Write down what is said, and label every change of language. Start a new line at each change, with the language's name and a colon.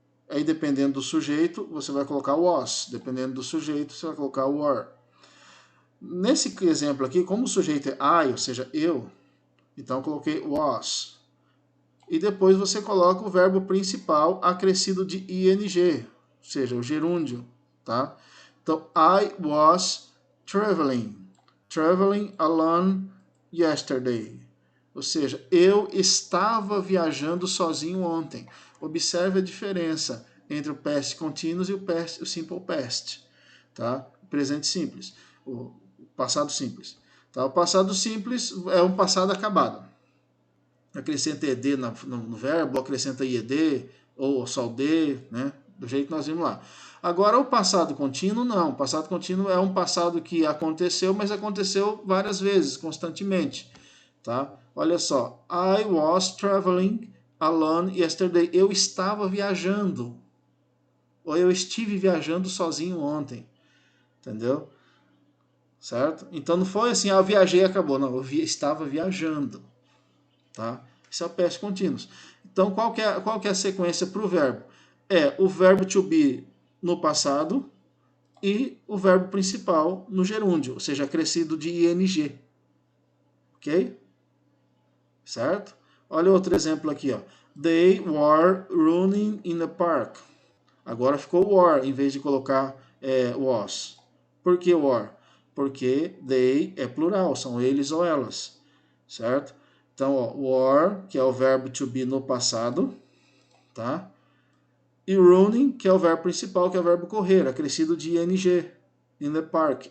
Portuguese: Aí, dependendo do sujeito, você vai colocar was. Dependendo do sujeito, você vai colocar were. Nesse exemplo aqui, como o sujeito é I, ou seja, eu, então eu coloquei was. E depois você coloca o verbo principal acrescido de ing, ou seja, o gerúndio, tá? Então,
English: I was traveling alone yesterday.
Portuguese: Ou seja, eu estava viajando sozinho ontem. Observe a diferença entre o past continuous e o simple past, tá? O presente simples, o passado simples. Tá? O passado simples é um passado acabado. Acrescenta ed no verbo, acrescenta ied, ou só o d, né? Do jeito que nós vimos lá. Agora, o passado contínuo, não. O passado contínuo é um passado que aconteceu, mas aconteceu várias vezes, constantemente. Tá? Olha só.
English: I was traveling alone yesterday.
Portuguese: Eu estava viajando. Ou eu estive viajando sozinho ontem. Entendeu? Certo? Então não foi assim, eu viajei e acabou. Não, eu estava viajando. Tá? Isso é o past continuous. Então, qual que é a sequência para o verbo? É o verbo to be no passado e o verbo principal no gerúndio, ou seja, acrescido de ing. Ok? Certo? Olha outro exemplo aqui. Ó.
English: They were running in the park.
Portuguese: Agora ficou were, em vez de colocar was. Por que were? Porque they é plural, são eles ou elas. Certo? Então, ó, were, que é o verbo to be no passado, tá? E running, que é o verbo principal, que é o verbo correr, acrescido de ing,
English: in the park.